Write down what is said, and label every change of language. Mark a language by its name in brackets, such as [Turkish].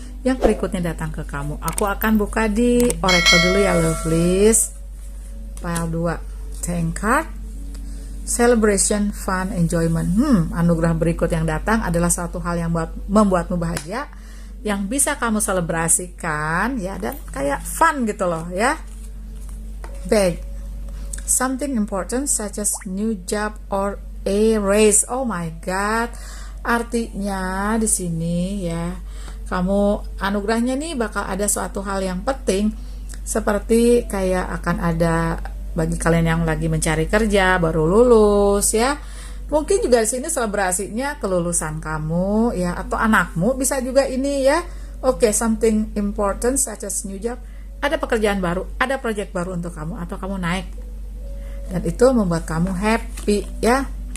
[Indonesian] yang berikutnya datang ke kamu. Aku akan buka di Oracle dulu ya, lovelies. [English] Pile 2, Thank card, Celebration, Fun, Enjoyment. [Indonesian] Anugerah berikut yang datang adalah suatu hal yang membuatmu bahagia, yang bisa kamu selebrasikan ya, dan kayak fun gitu loh ya. [English] Bag, something important such as new job or a raise. Oh my god. [Indonesian] Artinya di sini ya, kamu anugerahnya nih bakal ada suatu hal yang penting, seperti kayak akan ada bagi kalian yang lagi mencari kerja, baru lulus ya. Mungkin juga di sini selebrasinya kelulusan kamu ya, atau anakmu bisa juga ini ya. [English] Oke, something important such as new job. [Indonesian] Ada pekerjaan baru, ada project baru untuk kamu, atau kamu naik. Dan itu membuat kamu happy ya.